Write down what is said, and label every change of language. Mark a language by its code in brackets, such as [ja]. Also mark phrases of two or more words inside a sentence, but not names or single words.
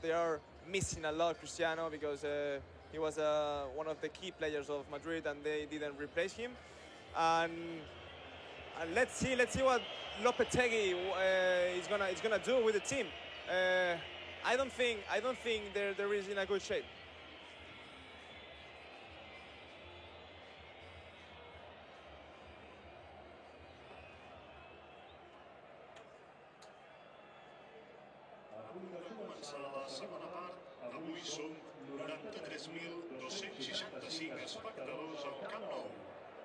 [en] They are missing a lot Cristiano because he was one of the key players of Madrid and they didn't replace him. And let's see what Lopetegui is gonna do with the team. I don't think there is in a good shape. [ca] La segona part, avui són 93.265 espectadors al Camp Nou.